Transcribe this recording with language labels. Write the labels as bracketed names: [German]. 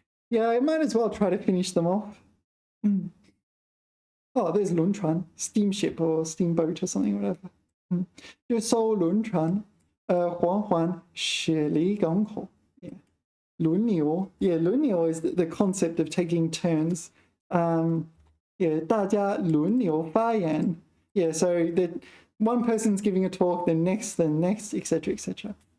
[English] Yeah, I might as well try to finish them off. Oh, there's 轮船, steamship or steamboat or something, whatever. [Chinese] 就艘轮船缓缓驶离港口.Yeah. 轮流. [English] Yeah, 轮流 is the concept of taking turns. [Chinese] Yeah, 大家轮流发言. [English] Yeah, so that one person's giving a talk, the next, etc., etc.